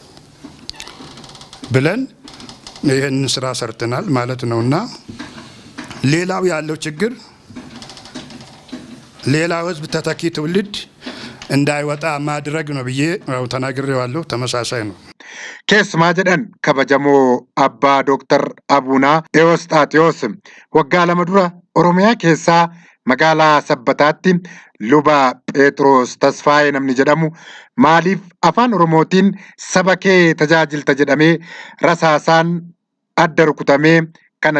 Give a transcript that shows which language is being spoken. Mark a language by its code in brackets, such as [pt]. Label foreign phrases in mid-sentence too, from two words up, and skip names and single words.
[am] ብለን ይህን ስራ ሰርተናል ማለት ነውና ሌላው ያለው ችግር ሌላው ህዝብ ተተኪ ትውልድ እንዳይወጣ ማድረግ ነው ብዬ ተናግሬዋለሁ። ተመሳሳይ ነው። [om] keessumaa jedhan kabajamoo abbaa Dooktar Abuunaa Ewosxaaxiyoos waggaa 2 dura Oromiyaa keessaa magaalaa Sabbataatti luba Phexros Tasfaayee namni jedhamu maaliif afaan Oromootiin saba kee tajaajilta jedhamee rasaasaan adda rukutamee kan